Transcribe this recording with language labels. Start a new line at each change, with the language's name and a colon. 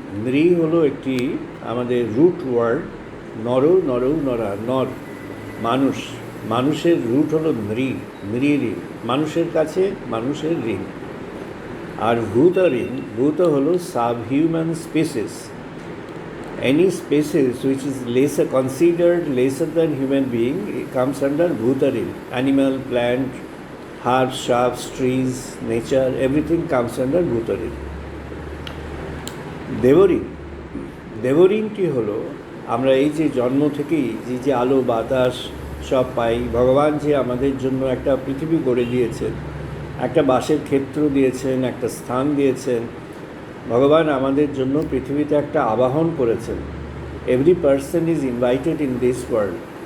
Bangla: নৃ হলো একটি আমাদের রুট ওয়ার্ড, নরা, নর, মানুষ। মানুষের রুট হলো নৃঋণ, মানুষের কাছে মানুষের ঋণ। আর ভূত ঋণ, ভূত হলো সাবহিউম্যান species.
English: Any species which is considered lesser than human being comes under Bhutarin. Animal, plant, herbs, shrubs, trees, nature, everything comes under Bhutarin.
Bangla: দেবঋণ, দেবঋণটি হলো আমরা এই যে জন্ম থেকেই যে আলো বাতাস সব পাই, ভগবান যে আমাদের জন্য একটা পৃথিবী গড়ে দিয়েছেন, একটা বাসের ক্ষেত্র দিয়েছেন, একটা স্থান দিয়েছেন। ভগবান আমাদের জন্য পৃথিবীতে একটা আবাহন করেছেন।
English: Every person is invited in this world.